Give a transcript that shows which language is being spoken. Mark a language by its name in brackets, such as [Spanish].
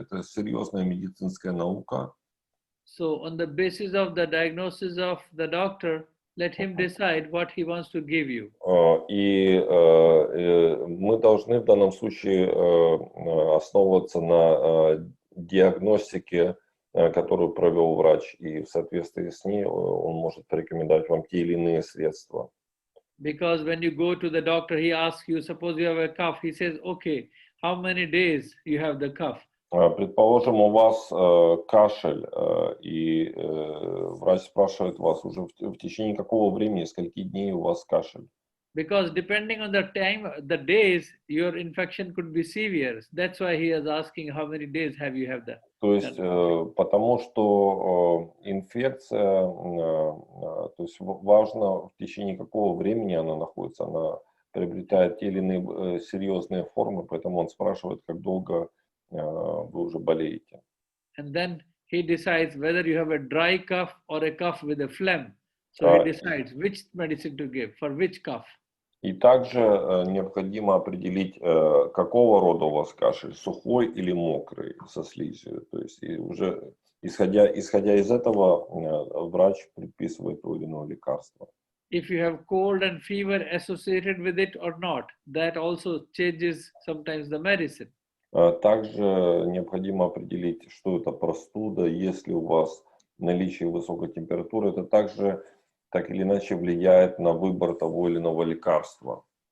[Russian] Это серьезная медицинская наука. [English] So on the basis of the diagnosis of the doctor, let him decide what he wants to give you. [Russian] И мы должны в данном случае основываться на диагностике, которую провел врач, и в соответствии с ней он может порекомендовать вам те или иные средства. [English] Because when you go to the doctor, he asks you, suppose you have a cough, he says, okay, how many days you have the cough? [Russian] Предположим, у вас кашель, и врач спрашивает вас уже в течение какого времени, скольки дней у вас кашель. [English] Because depending on the time, the days, your infection could be severe. That's why he is asking how many days have you had that. [Russian] То есть, потому что инфекция, то есть важно в течение какого времени она находится, она приобретает те или иные серьезные формы, поэтому он спрашивает, как долго вы уже болеете. [English] And then he decides whether you have a dry cough or a cough with a phlegm. So he decides which medicine to give for which cough. [Russian] И также необходимо определить, какого рода у вас кашель, сухой или мокрый, со слизью. То есть и уже исходя из этого врач предписывает то или иное лекарство. [English] If you have cold and fever associated with it or not, that also changes sometimes the medicine. [Russian] Также необходимо определить, что это простуда, если у вас наличие высокой температуры, это также так или иначе влияет на выбор того или иного лекарства.